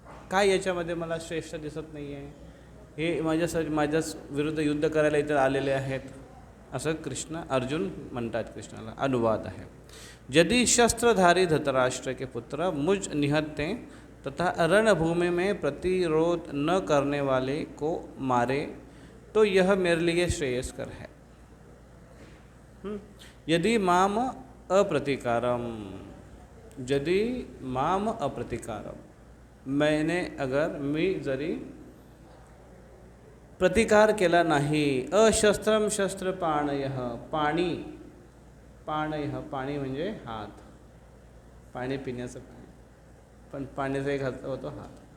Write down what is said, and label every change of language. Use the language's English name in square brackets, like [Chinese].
[Marathi] काय याच्यामध्ये मला श्रेष्ठ दिसत नाही आहे? हे माझ्या विरुद्ध युद्ध करायला इथे आलेले आहेत, असं अर्जुन म्हणतात कृष्णाला. अनुवाद आहे. [Hindi] यदि शस्त्रधारी धृतराष्ट्र के पुत्र मुझ निहत्ते तथा रणभूमि में प्रतिरोध न करने वाले को मारे तो यह मेरे लिए श्रेयस्कर है. [Sanskrit] यदि माम अप्रतिकारम, यदि माम अप्रतिकारम, [Marathi] मी जरी प्रतिकार केला नाही. [Sanskrit] अशस्त्रम शस्त्रपाणयः, [Marathi] पाणी म्हणजे हात, पाणी पिण्याचं पाणी, पण पाण्याचा एक हात होतो हात.